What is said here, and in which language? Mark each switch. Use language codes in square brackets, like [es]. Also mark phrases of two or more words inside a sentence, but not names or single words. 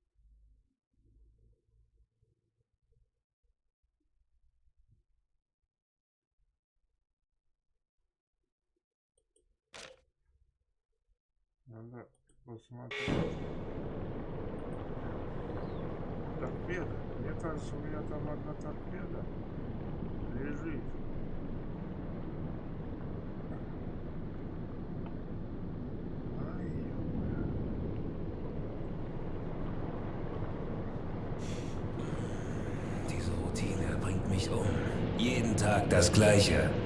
[ru] Надо посмотреть. Торпеда. Мне кажется, у меня там одна торпеда лежит. Ай, ё-моё. [de] Diese Routine bringt mich um. Jeden Tag das Gleiche.